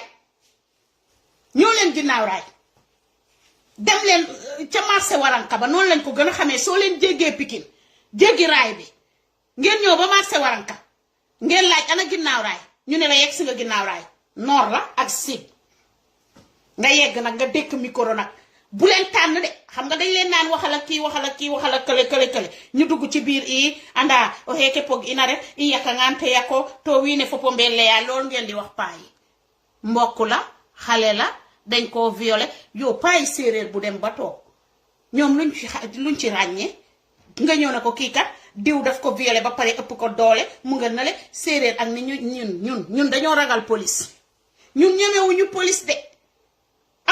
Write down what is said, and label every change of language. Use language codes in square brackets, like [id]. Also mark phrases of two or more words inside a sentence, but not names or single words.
[wo] raay dem leen ca marché waranka ba noonu lañ ko gën a xamee soo leen jéggee Pikine jéggi raay bi ngeen ñëw ba marché waranka ngeen laaj ana ginnaaw raay ñu ne la yegg si nga ginnaaw raay noor la ak sud nga yegg nag nga dékk micro nag bu leen tànn de xam nga dañ leen naan waxal ak kële ñu dugg ci biir [srr] i anda o heke pog ina rek i yaka ngante yako to wiine foppo mbelle [wo] yaa loolu ngeen di wax paa yi mbokk la xale la dañ koo violé yow paa yi séeréer bu dem ba toog ñoom luñ ci ràññee nga ñëw na ko kii kat diw daf ko violé ba pare ëpp ko doole mu nga nale séeréer ak ni ñun dañoo ragal police ñun ñemewuñu police de